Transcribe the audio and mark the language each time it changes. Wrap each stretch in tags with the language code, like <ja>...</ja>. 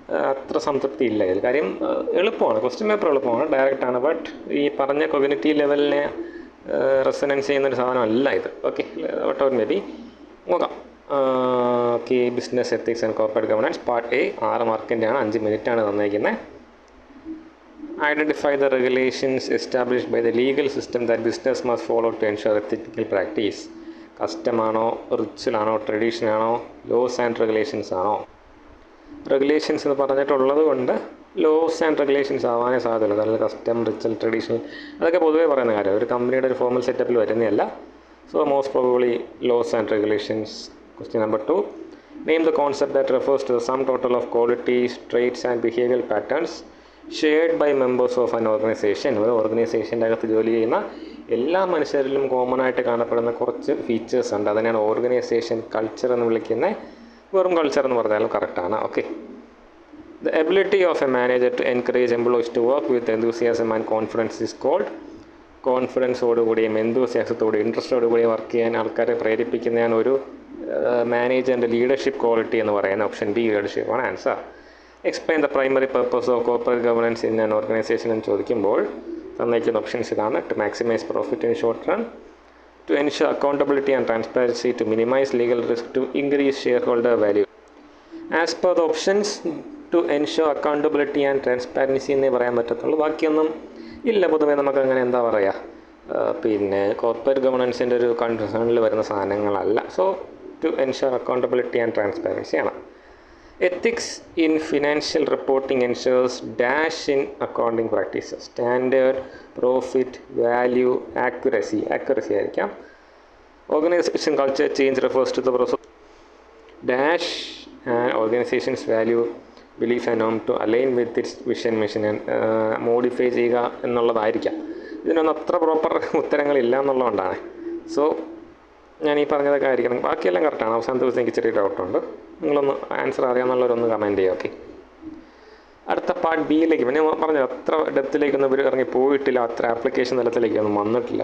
<ml>അത്ര സംതൃപ്തി ഇല്ല ഇതിൽ. കാര്യം എളുപ്പമാണ്, ക്വസ്റ്റ്യൻ പേപ്പർ എളുപ്പമാണ്, ഡയറക്റ്റാണ്. ബട്ട് ഈ പറഞ്ഞ കൊഗ്നിറ്റീവ് ലെവലിനെ റെസനൻസ് ചെയ്യുന്നൊരു സാധനമല്ല ഇത്. Okay, what ever may be നോക്കാം. Okay, business ethics and corporate governance part A 6 മാർക്കിൻ്റെയാണ്, 5 മിനിറ്റാണ് തന്നേക്കുന്നത്.</ml> <en>Identify the regulations established by the legal system that business must follow to ensure ethical practice.</en> <ml>കസ്റ്റമാണോ, റിച്വലാണോ, ട്രഡീഷനാണോ, loss and regulations ആണോ? Regulations എന്ന് പറഞ്ഞിട്ടുള്ളത് കൊണ്ട് loss and regulations ആവാനേ സാധ്യതയുള്ളൂ. അതായത് custom, ritual, traditional അതൊക്കെ പൊതുവേ പറയുന്ന കാര്യം, ഒരു കമ്പനിയുടെ ഒരു ഫോമൽ സെറ്റപ്പിൽ വരുന്നതല്ല.</ml> <en>So most probably laws and regulations.</en> <ml>Question number 2.</ml> <en>Name the concept that refers to the sum total of qualities, traits and behavioral patterns shared by members of an organisation.</en> <ml>ഒരു ഓർഗനൈസേഷൻ്റെ അകത്ത് ജോലി ചെയ്യുന്ന എല്ലാ മനുഷ്യരിലും കോമൺ ആയിട്ട് കാണപ്പെടുന്ന കുറച്ച് ഫീച്ചേഴ്സ് ഉണ്ട്. അതിനെയാണ് ഓർഗനൈസേഷൻ കൾച്ചർ എന്ന് വിളിക്കുന്നത്. വെറും കൾച്ചർ എന്ന് പറഞ്ഞാലും കറക്റ്റാണ്.</ml> <en>Okay, the ability of a manager to encourage employees to work with enthusiasm and confidence is called.</en> <ml>കോൺഫിഡൻസോടുകൂടിയും എന്തൂസിയാസത്തോടും ഇൻട്രസ്റ്റോടുകൂടിയും work ചെയ്യാൻ ആൾക്കാരെ പ്രേരിപ്പിക്കുന്നതാണ് ഒരു മാനേജറിൻ്റെ ലീഡർഷിപ്പ് ക്വാളിറ്റി എന്ന് പറയുന്നത്. ഓപ്ഷൻ ബി ലീഡർഷിപ്പ് ആണ് answer.</ml> <en>explain the primary purpose of corporate governance in an organisation</en> <ml>എന്ന് ചോദിക്കുമ്പോൾ തന്നിരിക്കുന്ന options ഇതാണ്.</ml> <en>To maximise profit in short run, to ensure accountability and transparency, to minimise legal risk, to increase shareholder value. As per the options to ensure accountability and transparency</en> <ml>എന്നേ പറയാൻ പറ്റത്തുള്ളൂ. ബാക്കിയൊന്നും ഇല്ല. പൊതുവേ നമുക്ക് അങ്ങനെ എന്താ പറയുക, പിന്നെ കോർപ്പറേറ്റ് ഗവേണൻസിൻ്റെ ഒരു കൺസേണിൽ വരുന്ന സാധനങ്ങളല്ല.</ml> <en>So to ensure accountability and transparency ആണ്. Ethics in financial reporting ensures dash in accounting practices. Standard, profit, value, accuracy</en> <ml>ആയിരിക്കാം.</ml> <en>Organization culture change refers to the process dash and organization's value, belief and norm to align with its vision, mission and modify</en> <ml>ചെയ്യുക എന്നുള്ളതായിരിക്കാം. ഇതിനൊന്നും അത്ര proper ഉത്തരങ്ങളില്ല എന്നുള്ളതുകൊണ്ടാണ്. So ഞാൻ ഈ പറഞ്ഞതൊക്കെ ആയിരിക്കണം. ബാക്കിയെല്ലാം കറക്റ്റാണ്. അവസാനത്തെ ദിവസം എനിക്ക് ചെറിയ ഡൗട്ടുണ്ട്. നിങ്ങളൊന്ന് ആൻസർ അറിയാമെന്നുള്ളവരൊന്ന് കമൻറ്റ് ചെയ്യുക. ഓക്കെ, അടുത്ത പാർട്ട് ബിയിലേക്ക് പിന്നെ പറഞ്ഞത് അത്ര ഡെപ്തിലേക്കൊന്നും ഇവർ ഇറങ്ങി പോയിട്ടില്ല, അത്ര ആപ്ലിക്കേഷൻ തലത്തിലേക്കൊന്നും വന്നിട്ടില്ല.</ml>